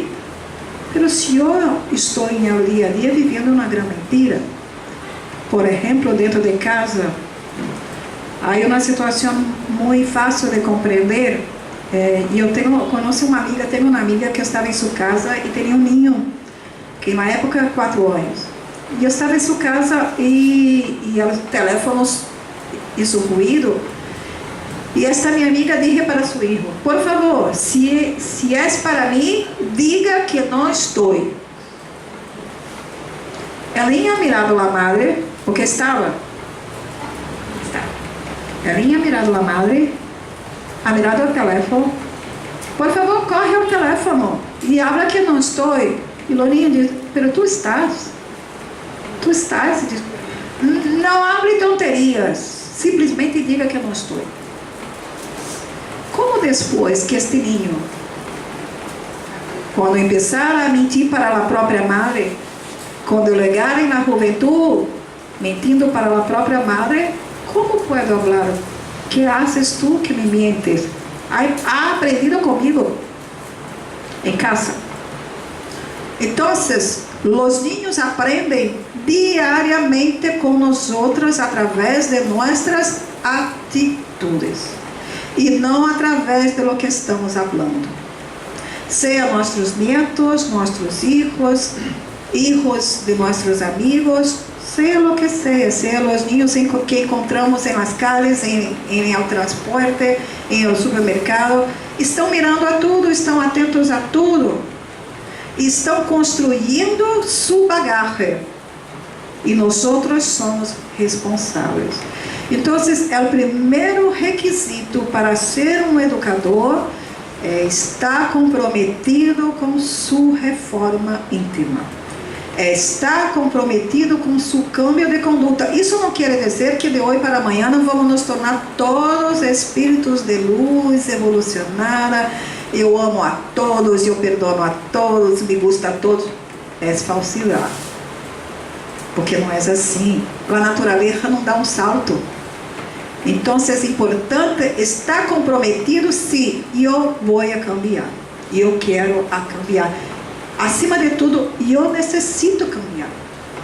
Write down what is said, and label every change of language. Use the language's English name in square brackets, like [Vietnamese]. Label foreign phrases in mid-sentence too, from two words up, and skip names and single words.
[Portuguese] Mas se eu estou em meu dia a dia vivendo uma grande mentira, por exemplo, dentro de casa, há uma situação muito fácil de compreender. Eu conheço uma amiga, tenho uma amiga que estava em sua casa e tinha um ninho, que na época 4 anos. E eu estava em sua casa e os [Spanish] teléfonos hizo [Portuguese] ruído. E esta minha amiga disse para seu filho: por favor, se é para mim, diga que não estou. Ela tinha [Spanish] mirado a madre, [Portuguese] porque estava. Ela tinha [Spanish] mirado a madre, ha mirado [Portuguese] o teléfono. Por favor, corre ao teléfono e [Spanish] habla que [Portuguese] não estou. E o niño diz: [Spanish] pero tu estás. Tu estás. [Portuguese] Diz: não [Spanish] hable tonterias, [Portuguese] simplesmente diga que não estou. Como depois que este niño, quando começar a mentir para a própria madre, quando chegar na juventude, mentindo para a própria madre, como posso falar? [Spanish] Que haces tu que me mientes? [Portuguese] Ha aprendido comigo em casa. Então, os niños aprendem diariamente com nós através de nossas atitudes e não através de [Spanish] lo que [Portuguese] estamos falando. Seja nossos netos, nossos [Spanish] hijos, hijos [Portuguese] de nossos amigos, seja o que seja os niños que encontramos em [Spanish] las calles, [Portuguese] em [Spanish] el transporte, [Portuguese] em [Spanish] el supermercado, [Portuguese] estão mirando a tudo, estão atentos a tudo, estão construindo sua bagagem e nós somos responsáveis. Então, o primeiro requisito para ser um educador é estar comprometido com sua reforma íntima. Está comprometido com seu câmbio de conduta. Isso não quer dizer que de hoje para amanhã não vamos nos tornar todos espíritos de luz evolucionada. Eu amo a todos, eu perdono a todos, [Spanish] me gusta a todos. [Portuguese] É falsidade. Porque não é assim. A natureza não dá um salto. Então, é importante estar comprometido se eu vou a cambiar. Eu quero a cambiar. Acima de tudo, eu necessito cambiar.